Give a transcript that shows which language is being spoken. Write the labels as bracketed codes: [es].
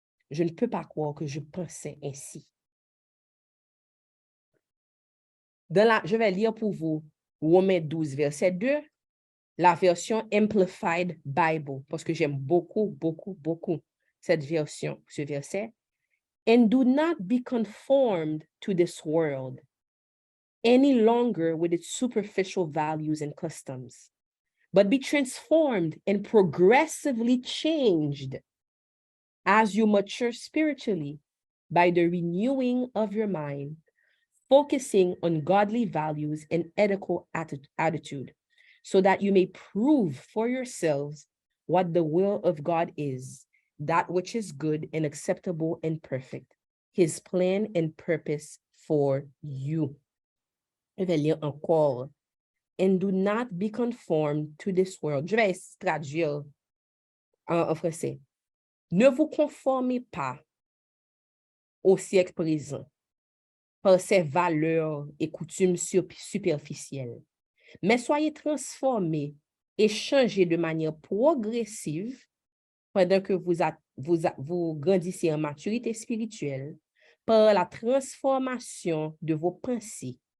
[fr] Je ne peux pas croire que je pensais ainsi. Je vais lire pour vous Romains 12, verset 2, la version Amplified Bible, parce que j'aime beaucoup cette version, ce verset. [en] And do not be conformed to this world any longer with its superficial values and customs, but be transformed and progressively changed as you mature spiritually by the renewing of your mind, focusing on godly values and ethical attitude, so that you may prove for yourselves what the will of God is, that which is good and acceptable and perfect, his plan and purpose for you. [fr] Je vais lire encore. [en] And do not be conformed to this world. [fr] Je vais traduire en français. Ne vous conformez pas au siècle présent par ses valeurs et coutumes superficielles, mais soyez transformés et changés de manière progressive pendant que vous grandissez en maturité spirituelle par la transformation de vos pensées,